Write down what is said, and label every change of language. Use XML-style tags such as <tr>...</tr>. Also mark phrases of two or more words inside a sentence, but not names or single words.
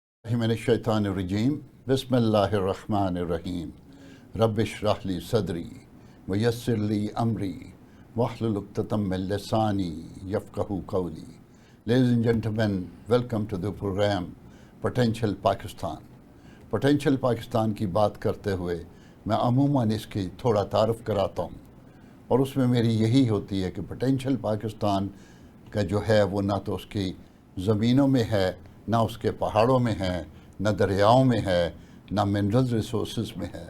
<ar>من الشيطان الرجيم بسم الله الرحمن الرحيم رب اشرح لي صدري ويسر لي أمري واحلل عقدة من لساني يفقهوا قولي.</ar> <en>Ladies and gentlemen, welcome to the program Potential Pakistan.</en> <ur>Potential Pakistan کی بات کرتے ہوئے میں عموماً اس کی تھوڑا تعارف کراتا ہوں اور اس میں میری یہی ہوتی ہے کہ پوٹینشل پاکستان کا جو ہے وہ نہ تو اس کی زمینوں میں ہے، نہ اس کے پہاڑوں میں ہے، نہ دریاؤں میں ہے، نہ</ur> <en>mineral resources</en> <ur>میں ہے.</ur>